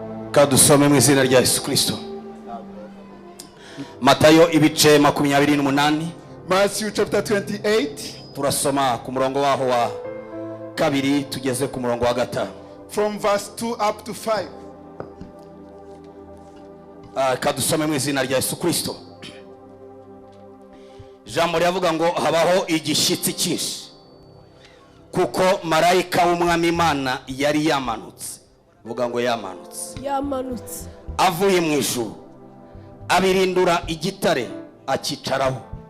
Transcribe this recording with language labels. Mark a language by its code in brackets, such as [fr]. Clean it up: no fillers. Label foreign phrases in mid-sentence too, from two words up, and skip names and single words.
[rw] Kadusome mu izina rya Yesu Kristo. Matayo ibice 28. [en] Matthew chapter 28. [rw] Turasoma ku murongo waho wa kabiri tugeze ku murongo wa gatanu. [en] From verse 2 up to 5. [rw] Kadusome mu izina rya Yesu Kristo. Jambo ryavuga ngo habaho igishitsi cyinshi kuko marayika w'umwami Imana yari yamanutse. Vuga ngo yamanutse avuye mu ijuru abirindura igitare akicaraho.